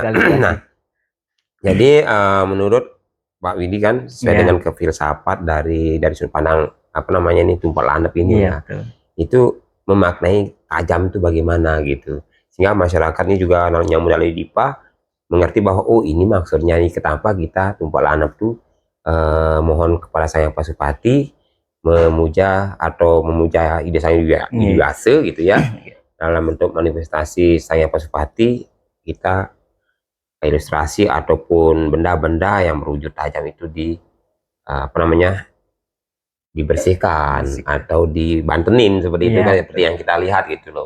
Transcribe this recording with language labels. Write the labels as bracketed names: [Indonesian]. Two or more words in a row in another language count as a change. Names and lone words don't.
[Indonesian] Nah, jadi menurut Pak Widi kan sesuai dengan kefilsafat dari sudut pandang apa namanya ini tumpal landep ini ya, itu memaknai tajam itu bagaimana gitu, sehingga masyarakat ini juga yang melalui DIPA mengerti bahwa oh ini maksudnya ini kenapa kita tumpal landep tuh mohon kepada Sang Hyang Pasupati memuja atau memuja ide Sang Widiwasa gitu ya, dalam bentuk manifestasi Sang Hyang Pasupati kita ilustrasi ataupun benda-benda yang berwujud tajam itu apa namanya dibersihkan atau dibantenin seperti itu kan, seperti yang kita lihat gitu loh.